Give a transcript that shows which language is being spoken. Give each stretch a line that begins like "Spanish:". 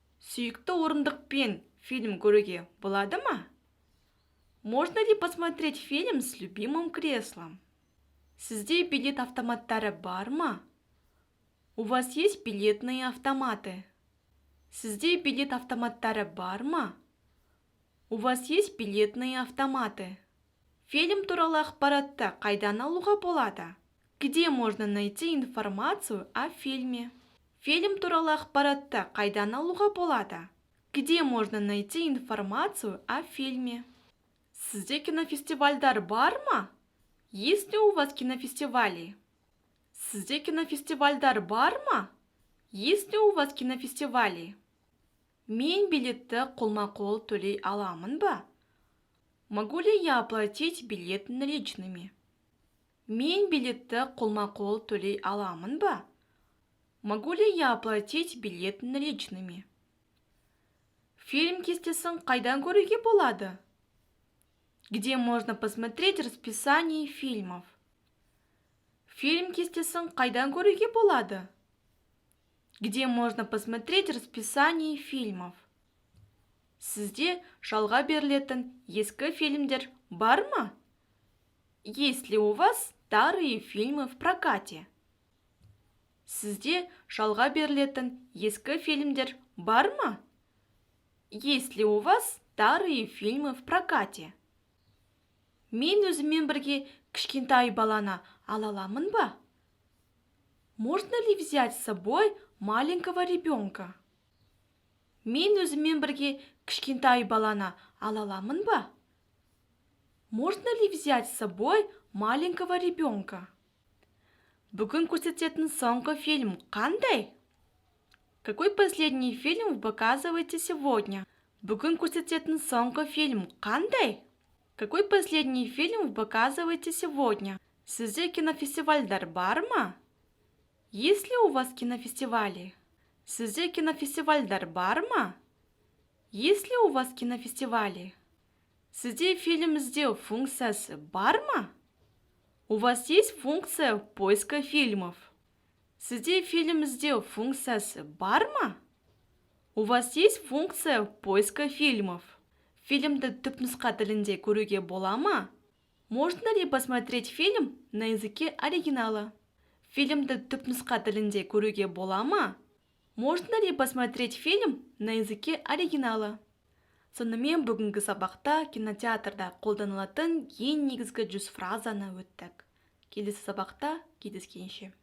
Kazakh: Сүйікті орындықпен фильм көруге болады ма?
Russian: Можно ли посмотреть фильм с любимым креслом?
Kazakh: Сізде билет автоматтары бар ма?
Russian: У вас есть билетные автоматы?
Kazakh: Сізде билет автоматтары бар ма?
Russian: У вас есть билетные автоматы?
Kazakh: Фильм туралы ақпаратты қайдан алуға болады?
Russian: Где можно найти информацию о фильме?
Kazakh: Фильм туралы ақпаратты қайдан алуға болады?
Russian: Где можно найти информацию о фильме?
Kazakh: Сізде кинофестивальдар бар ма?
Russian: Есть ли у вас кинофестивали?
Kazakh: Сізде кинофестивальдар бар ма?
Russian: Есть ли у вас кинофестивали?
Kazakh: Мен билетті қолма-қол төлей аламын ба?
Russian: Могу ли я оплатить билет наличными?
Kazakh: Мен билетті қолма-қол төлей аламын ба?
Russian: Могу ли я оплатить билет наличными?
Kazakh: Фильм кестесін қайдан көруге болады?
Russian: Где можно посмотреть расписание фильмов?
Kazakh: Фильм кестесін қайдан көруге болады?
Russian: Где можно посмотреть расписание фильмов?
Kazakh: Сізде жалға берілетін ескі фильмдер бар ма?
Russian: Есть ли у вас старые фильмы в прокате?
Kazakh: Сізде жалға берілетін ескі фильмдер бар ма?
Russian: Есть ли у вас старые фильмы в прокате?
Kazakh: Мен өзіммен бірге кішкентай баланы ала аламын ба?
Russian: Можно ли взять с собой маленького ребенка?
Kazakh: Мен өзіммен бірге кішкентай баланы ала аламын ба?
Russian: Можно ли взять с собой маленького ребенка?
Kazakh: Бүгін көрсететін соңғы фильм қандай?
Russian: Какой последний фильм вы показываете сегодня?
Kazakh: Бүгін көрсететін соңғы фильм қандай?
Russian: Какой последний фильм вы показываете сегодня?
Kazakh: Сізде кинофестивальдар бар ма?
Russian: Есть ли у вас кинофестивали?
Kazakh: Сізде кинофестивальдар бар ма?
Russian: Есть ли у вас кинофестивали?
Kazakh: Сізде фильм іздеу функциясы бар ма?
Russian: У вас есть функция поиска фильмов?
Kazakh: Сізде фильм іздеу функциясы бар ма?
Russian: У вас есть функция поиска фильмов?
Kazakh: Фильмді түпнұсқа тілінде көруге бола ма?
Russian: Можно ли посмотреть фильм на языке оригинала?
Kazakh: Фильмді түпнұсқа тілінде көруге бола ма?
Russian: Можно ли посмотреть фильм на языке оригинала?
Kazakh: Сонымен бүгінгі сабақта кинотеатрда қолданылатын ең негізгі 100 фразаны өттік. Келесі сабақта кездескенше.